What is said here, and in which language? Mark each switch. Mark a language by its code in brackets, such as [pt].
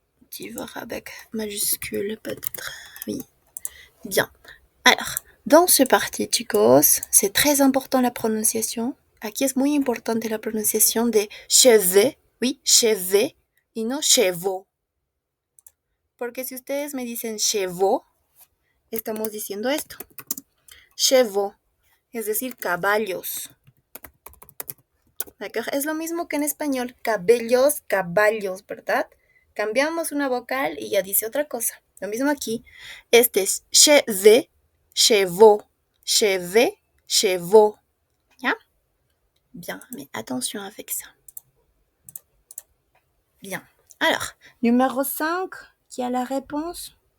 [fr] Tivor avec majuscule peut-être. Oui. Bien. Alors, dans ce parti, chicos, c'est très important la prononciation. [es] Aquí es muy importante la pronunciación de cheveux. [fr] Oui, cheveux [es] y no [fr] chevaux. [es] Porque si ustedes me dicen chevaux, estamos diciendo esto. Chevaux, es decir, caballos. ¿D'accord? Es lo mismo que en español, cabellos, caballos, ¿verdad? Cambiamos una vocal y ya dice otra cosa. Lo mismo aquí. Este es cheveux, chevaux, cheveux, chevaux. ¿Ya? [fr] Bien, mais attention avec ça. Bien. Alors, numéro 5, qui a la réponse?